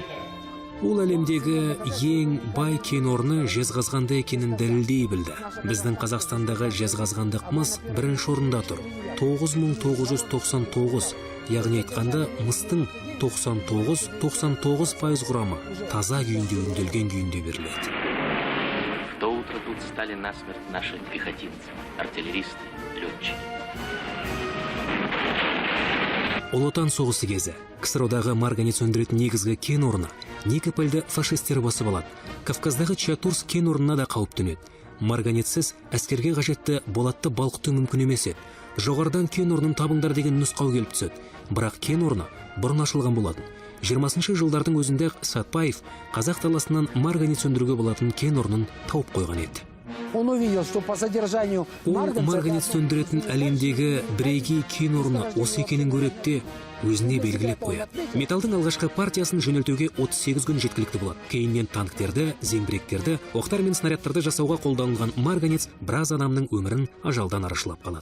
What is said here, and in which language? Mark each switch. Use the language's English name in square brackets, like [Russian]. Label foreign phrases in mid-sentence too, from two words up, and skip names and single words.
[Kazakh] Ол әлемдегі ең бай кен орны Жезқазғанда екенін дәлелдей білді. Біздің Қазақстандағы жезқазғандық мыс бірінші орында тұр. 9999, яғни айтқанда мыстың 99% құрамы таза күйінде өңделген күйінде беріледі. [Russian] В то утро тут стали насмерть наши пехотинцы, артиллеристы, летчики. [Kazakh] Ұлы Отан соғысы кезі КСРО-дағы марганец өндіретін негізгі кен орны Никопольді фашистер басып алады. Кавказдағы Чатурс кен орнына да қауіп төнеді. Марганецсіз әскерге қажетті болатты балқыту мүмкін емес еді. Жоғарыдан кен орнын табыңдар деген нұсқау келіп түседі. Бірақ кен орны бұрын ашылған болатын. 20-шы жылдардың өзінде Сатпаев қазақ даласынан марганец өндіруге болатын кен орнын тауып қойған еді. [Russian] Он увидел, что по содержанию [Kazakh] марганец өндіретін әлемдегі бірегей кен орны осы екенін көреді, өзіне белгілеп қояды. Металдың алғашқы партиясын жөнелтуге 38 күн жеткілікті болады. Кейіннен танктерді, зеңбіректерді, оқтар мен снарядтарды жасауға қолданылған марганец біраз адамның өмірін ажалдан арашылап қалады.